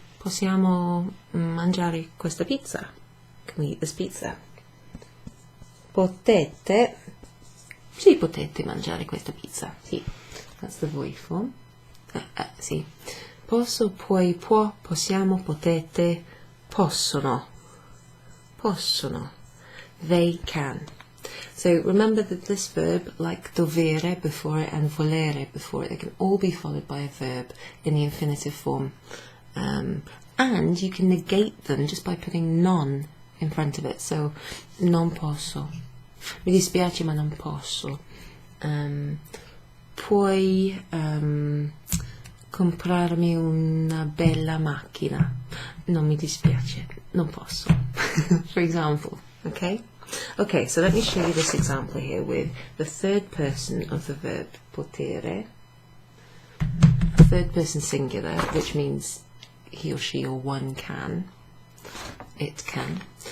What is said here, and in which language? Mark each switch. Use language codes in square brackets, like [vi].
[it] Possiamo mangiare questa pizza? [en] Can we eat this pizza? [it] Potete. Sì, potete mangiare questa pizza. Sì. [en] That's the voi form. [it] Sì. Posso, puoi, può, possiamo, potete, possono. [en] Possono. They can. So remember that this verb, like dovere before it and volere before it, they can all be followed by a verb in the infinitive form. And you can negate them just by putting non in front of it. So, [it] non posso. Mi dispiace ma non posso. Puoi comprarmi una bella macchina. Non mi dispiace, non posso. [en] For example, okay? Okay, so let me show you this example here with the third person of the verb potere, third person singular, which means he or she or one can, it can.